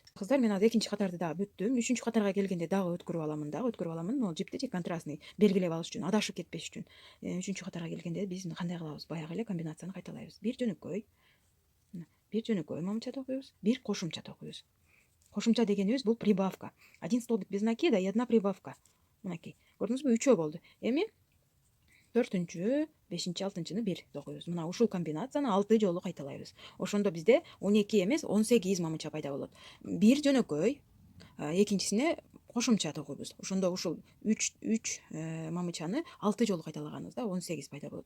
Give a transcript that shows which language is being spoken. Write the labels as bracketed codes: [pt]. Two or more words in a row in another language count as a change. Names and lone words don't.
[ky] Кыздар, мен азыр экинчи катарды дагы бүттүм. Үчүнчү катарга келгенде дагы өткөрүп аламын. Могул жипти контрастный белгилеп алыш үчүн, адашып кетпеш үчүн. Үчүнчү катарга келгенде биз кандай кылабыз? Баягы эле комбинацияны кайталайбыз. Бир жөнөкөй мамыча токуйбуз, бир кошумча токуйбуз. Кошумча дегенибиз бул прибавка. [ru] Один столбик без накида и одна прибавка. [ky] Мынакей. Көрдүңүзбү? 3 болду. Эми 4-чү, 5-чи, 6-чыны бир токуйбуз. Мына ушул комбинацияны 6 жолу кайталайбыз. Ошондо бизде 12 эмес 18 мамыча пайда болот. Бир жөнөкөй, экинчисине кошумча токуйбуз. Ошондо ушул 3 мамычаны 6 жолу кайталаганыбызда 18 пайда болот.